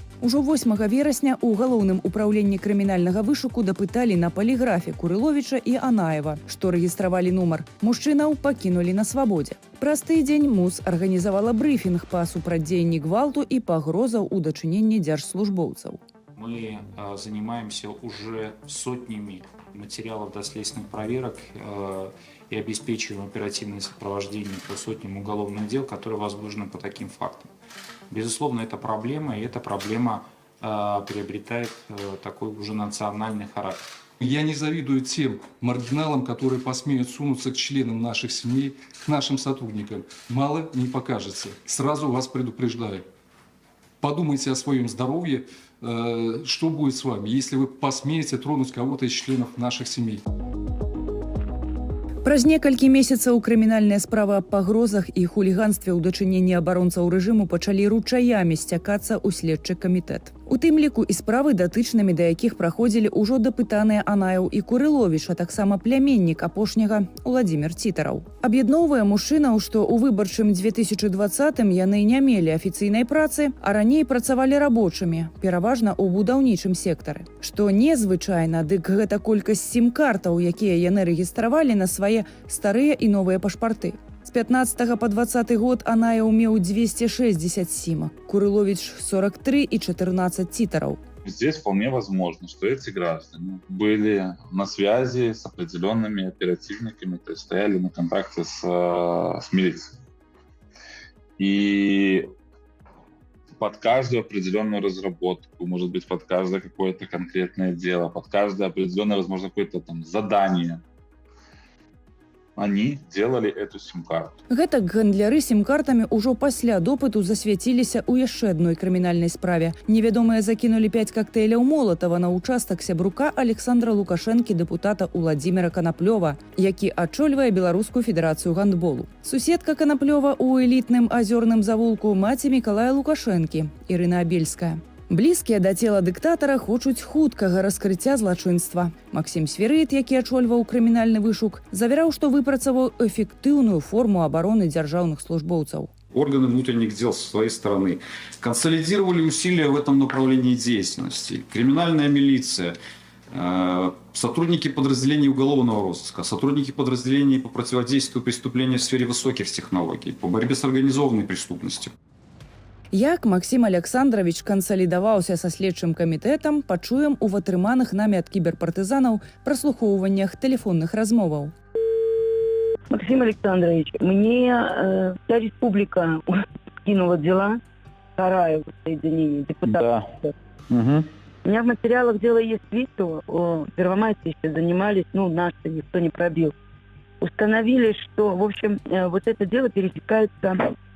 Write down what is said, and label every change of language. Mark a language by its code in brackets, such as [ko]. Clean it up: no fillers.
[be] Ужо 8 верасня ў галоўным управленні крымінальнага вышуку дапыталі на паліграфе Курыловіча і Анаева, што рэгістравалі нумар. Мужчынаў пакінулі на свабодзе. Праз тыдзень МУС арганізавала брыфінг па супрацьдзеянні гвалту і пагрозаў у дачыненні дзяржслужбоўцаў. [ru] Мы занимаемся уже сотнями материалов доследственных проверок и обеспечиваем оперативное сопровождение по сотням уголовных дел, которые возбуждены по таким фактам. Безусловно, это проблема, и эта проблема приобретает такой уже национальный характер. Я не завидую тем маргиналам, которые посмеют сунуться к членам наших семей, к нашим сотрудникам. Мало не покажется. Сразу вас предупреждаю. Подумайте о своем здоровье, что будет с вами, если вы посмеете тронуть кого-то из членов наших семей. [be] Праз некалькі месяцаў крымінальныя справы аб пагрозах і хуліганстве ў дачыненні абаронцаў рэжыму пачалі ручаямі сцякацца ў следчы камітэт. У тым ліку і справы, датычнымі да якіх праходзілі ўжо дапытаныя Анаеў і Курыловіч, а таксама пляменнік апошняга Уладзімір Цітараў. Аб'ядноўвае мужчынаў, што ў выбарчым 2020-м яны не мелі афіцыйнай працы, а раней працавалі рабочымі, пераважна ў будаўнічым сектары. Што незвычайна, дык гэта колькасць сім-картаў, якія яны рэгістравалі на свае старыя і новыя пашпарты. З 15 по 20 год Анаеў меў 260 сімак, Курыловіч 43 и 14 титаров. [ru] Здесь вполне возможно, что эти граждане были на связи с определенными оперативниками, то есть стояли на контакте с милицией. И под каждую определенную разработку, может быть, под каждое какое-то конкретное дело, под каждое определенное, возможно, какое-то там задание. Они делали эту сим-карту. [be] Гэтак гандляры сім-картамі ўжо пасля допыту засвяціліся ў яшчэ адной крымінальнай справе. Невядомыя закінулі 5 кактэйляў Молатава на ўчастак сябрука Александра Лукашэнкі, дэпутата Уладзіміра Канаплёва, які ачольвае Беларускую федэрацыю гандболу. Суседка Канаплёва ў элітным азёрным завулку маці Мікалая Лукашэнкі, Ірына Абельская. Блізкія да цела дыктатара хочуць хуткага раскрыцця злачынства. Максім Свірыд, які ачольваў крымінальны вышук, завяраў, што выпрацаваў эфектыўную форму абароны дзяржаўных службоўцаў. [ru] Органы внутренних дел со своей стороны консолидировали усилия в этом направлении деятельности. Криминальная милиция, сотрудники подразделений уголовного розыска, сотрудники подразделений по противодействию преступлениям в сфере высоких технологий, по борьбе с организованной преступностью. [be] Як Максім Александрович кансалідаваўся са следчым камітэтам, пачуем у атрыманых намі ад кіберпартызанаў праслухоўваннях тэлефонных размоваў. [ru] Максим Александрович, мне вся республика скинула дела Караева соединения депутатов. Да. Угу. У меня в материалах дела есть видео, о Первомайске еще занимались, наши никто не пробил. Установили, что, в общем, вот это дело пересекается.